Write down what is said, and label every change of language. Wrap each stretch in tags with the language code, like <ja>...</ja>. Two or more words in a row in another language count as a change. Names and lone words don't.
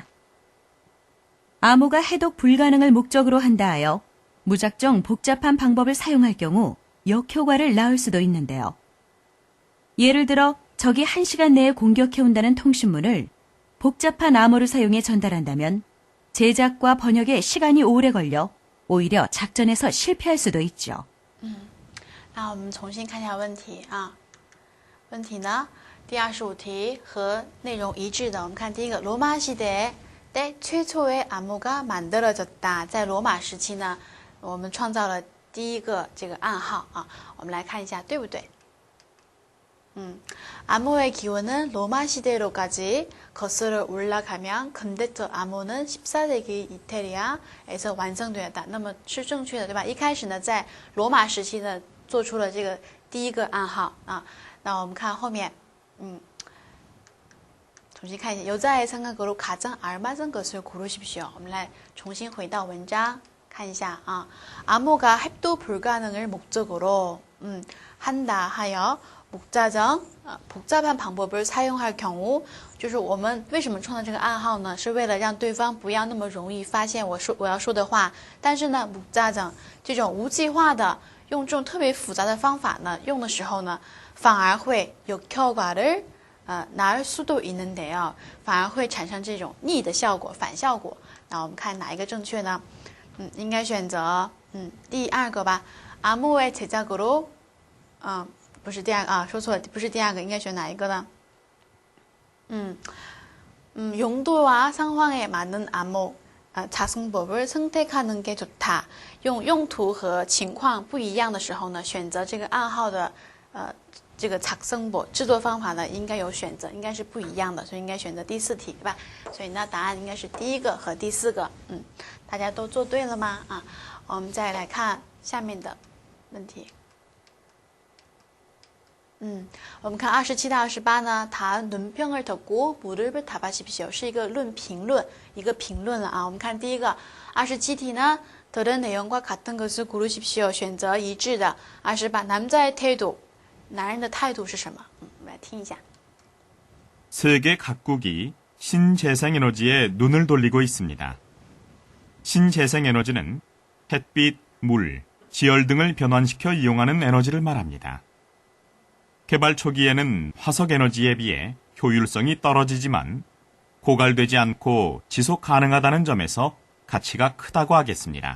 <ko>암호가 해독 불가능을 목적으로 한다 하여 무작정 복잡한 방법을 사용할 경우 역효과를 낳을 수도 있는데요. 예를 들어 적이 1시간 내에 공격해온다는 통신문을 복잡한 암호를 사용해 전달한다면 제작과 번역에 시간이 오래 걸려 오히려 작전에서 실패할 수도 있죠.</ko> <zh>那我们重新看一下问题啊。问题呢，第25题和内容一致的。我们看第一个，罗马</zh> <ko>시대에 최초의 암호가 만들어졌다。</ko> <zh>在罗马时期呢，我们创造了第一个这个暗号啊。我们来看一下对不对？</zh> <ko>암호의 기원은 로마 시대로까지 거슬러 올라가면 근대적 암호는 14세기 이탈리아에서 완성되었다。</ko> <zh>那么是正确的，对吧？一开始呢，在罗马时期呢，做出了这个第一个暗号啊。那我们看后面，重新看一下。</zh> <ko>여자의 생각으로 가장 알맞은 것을 고르십시오。</ko> <zh>我们来重新回到文章看一下啊。</zh> <ko>암호가 해독 불가능을 목적으로 한다 하여 목자정 복잡한 방법을 사용할 경우，</ko> <zh>就是我们为什么创造这个暗号呢？是为了让对方不要那么容易发现我要说的话。但是呢，목자정这种无计划的用这种特别复杂的方法呢，用的时候呢，反而会</zh> <ko>역효과를 낳을 수도 있는데요，</ko> <zh>反而会产生这种逆的效果、反效果。那我们看哪一个正确呢？应该选择第二个吧。</zh> <ko>암호의 제작으로</ko> <zh>不是第二个啊，说错了，不是第二个，应该选哪一个呢？</zh> <ko>용도와 상황에 맞는 암호 작성법을 선택하는 게 좋다。</ko> <zh>用用途和情况不一样的时候呢，选择这个暗号的这个작성법制作方法呢，应该有选择，应该是不一样的，所以应该选择第4题，对吧？所以呢，答案应该是第一个和第4个。大家都做对了吗？啊，我们再来看下面的问题。我们看27到28呢，谈</zh> <ko>논평을 듣고 무릎을 답하십시오，</ko> <zh>是一个评论了啊。我们看第一个27题呢，</zh> <ko>들은 내용과 같은 것을 고르십시오，</ko> <zh>选择一致的。28</zh> <ko>남자의 태도，</ko> <zh>男人的态度是什么？我们来听一下。</zh> <ko>세계 각국이 신재생에너지에 눈을 돌리고 있습니다. 신재생에너지는 햇빛, 물, 지열 등을 변환시켜 이용하는 에너지를 말합니다. 개발 초기에는 화석 에너지에 비해 효율성이 떨어지지만 고갈되지 않고 지속 가능하다는 점에서 가치가 크다고 하겠습니다.</ko>